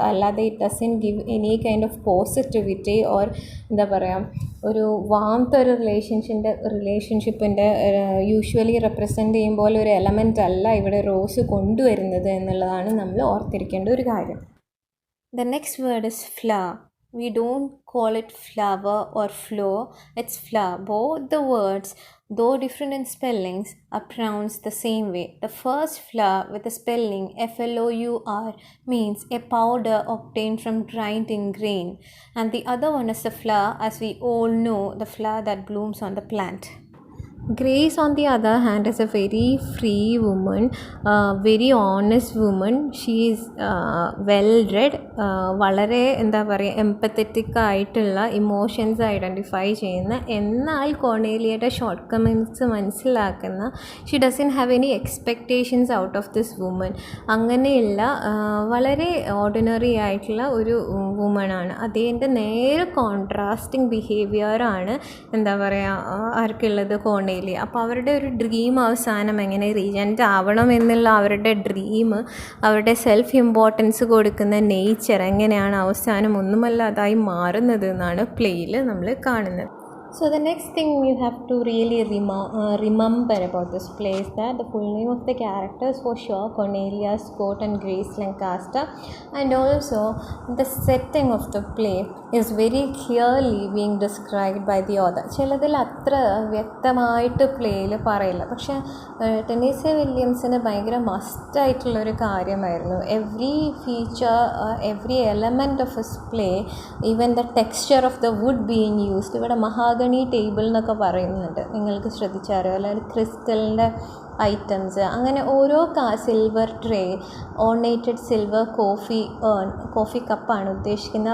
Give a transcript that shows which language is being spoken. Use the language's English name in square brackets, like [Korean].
[Malayalam] അല്ലാതെ [English] it doesn't give any kind of positivity or [Malayalam] ഒരു warmth ഒരു റിലേഷൻഷിപ്പിൻ്റെ യൂഷ്വലി റെപ്രസെൻ്റ് ചെയ്യും പോലെ ഒരു എലമെൻ്റ് അല്ല ഇവിടെ റോസ് കൊണ്ടുവരുന്നത് എന്നുള്ളതാണ് നമ്മൾ ഓർത്തിരിക്കേണ്ട ഒരു കാര്യം. [English] The next word is flower. We don't call it flower or flow, it's flower. Both the words, though different in spellings, are pronounced the same way. The first flower with the spelling flour means a powder obtained from grinding grain, and the other one is the flower, as we all know, the flower that blooms on the plant. Grace, on the other hand, is a very free woman, very honest woman. She is well read, [Malayalam] വളരെ empathetic ആയിട്ടുള്ള emotions identify ചെയ്യുന്ന, എന്നാൽ കോർണേലിയയുടെ short കമിങ്സ് മനസ്സിലാക്കുന്ന, [English] She doesn't have any expectations out of this woman. [Malayalam] അങ്ങനെയുള്ള വളരെ ordinary ആയിട്ടുള്ള ഒരു വുമണാണ്. അതിൻ്റെ നേരെ കോൺട്രാസ്റ്റിംഗ് ബിഹേവിയറാണ് ആർക്കുള്ളത്, കോർണേലിയ. അപ്പോൾ അവരുടെ ഒരു ഡ്രീം അവസാനം എങ്ങനെ റീജൻ്റ് ആവണം എന്നുള്ള അവരുടെ ഡ്രീം, അവരുടെ സെൽഫ് ഇമ്പോർട്ടൻസ് കൊടുക്കുന്ന നേച്ചർ എങ്ങനെയാണ് അവസാനം ഒന്നുമല്ലാതായി മാറുന്നത് എന്നാണ് പ്ലേയിൽ നമ്മൾ കാണുന്നത്. [English] So the next thing you have to really remember about this play is that the full name of the characters for sure, Cornelia, Scott and Grace Lancaster, and also the setting of the play is very clearly being described by the author. [Malayalam] ചിലതിൽ അത്ര വ്യക്തമായിട്ട് പ്ലേയിൽ പറയില്ല, പക്ഷേ Tennessee വില്യംസിന് ഭയങ്കര മസ്റ്റായിട്ടുള്ളൊരു കാര്യമായിരുന്നു. [English] Every feature, every element of his play, even the texture of the wood being used. [Malayalam] ഇവിടെ mahogany table എന്നൊക്കെ പറയുന്നുണ്ട്, നിങ്ങൾക്ക് ശ്രദ്ധിച്ചറിയോ, അല്ലെങ്കിൽ ക്രിസ്റ്റലിൻ്റെ ഐറ്റംസ്, അങ്ങനെ ഓരോ സിൽവർ ട്രേ, ഓർണേറ്റഡ് സിൽവർ കോഫി കപ്പാണ് ഉദ്ദേശിക്കുന്നത്.